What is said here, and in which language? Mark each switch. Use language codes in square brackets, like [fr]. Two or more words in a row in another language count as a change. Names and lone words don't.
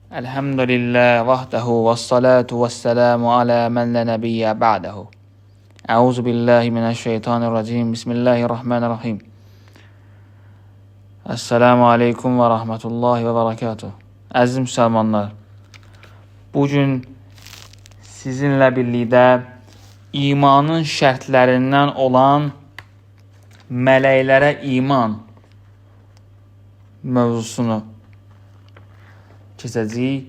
[ar] الحمد لله وحده والصلاة والسلام على من لا نبي بعده. أعوذ بالله من الشيطان الرجيم بسم الله الرحمن الرحيم. السلام عليكم ورحمة الله وبركاته. [az] Əziz müsəlmanlar, bugün sizinlə birlikdə imanın şərtlərindən olan mələklərə iman mövzusunu keçəcəyik.